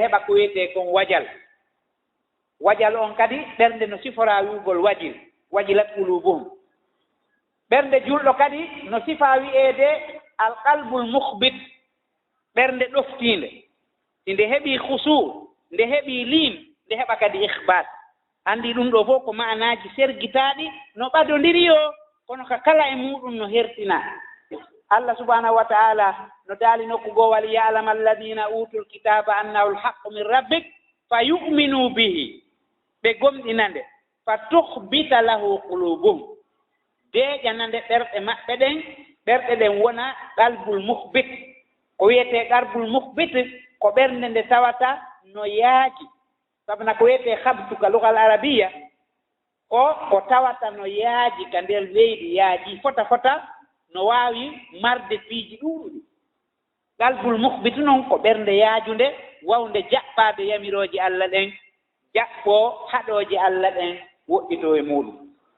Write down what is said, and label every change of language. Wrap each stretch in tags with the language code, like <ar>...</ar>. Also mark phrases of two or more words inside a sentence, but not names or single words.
<ff>heɓa ko wiyetee kon wajal on kadi ɓernde no siforaa wi'ugol</ff> <ar>وجلت قلوبهم</ar> <ff>ɓernde julɗo kadi no sifaa wi'eede</ff> <ar>القلب المخبت</ar> <ff>ɓernde ɗoftiinde si nde heɓii khusuu nde heɓii liin nde heɓa kadi ikhbat anndi ɗum ɗo fof ko ma'anaaji sergitaaɗi no ɓadondiri o kono ka kala e muɗum no hertina Allah</ff> <ar>سبحانه وتعالى</ar> <ff>no daali nokku</ff> <ar>goo وليعلم الذين أوتوا الكتاب أنه الحق من ربك فيؤمنوا به</ar> <ff>ɓe gomɗinande</ff> <ar>فتخبت له قلوبهم</ar> <ff>deeƴanande ɓerɗe maɓɓe ɗen ɓerɗe ɗen wona</ff> <ar>القلب المخبت</ar> <ff>ko wiyetee</ff> <ar>القلب المخبت</ar> <ff>ko ɓernde nde tawata no yaaji sabu na ko wiyetee habtuka</ff> <ar>اللغة العربية</ar> <ff>ko tawata no yaaji ka nder leydi yaaji fota no waawi marde piiji ɗuuɗuɗi</ff> <ar>القلب المخبت</ar> <ff>noon ko ɓernde yaajunde wawnde jaɓɓaade yamirooji Allah ɗen jaɓɓoo haɗooji Allah ɗen woɗɗitoo e muɗum</ff>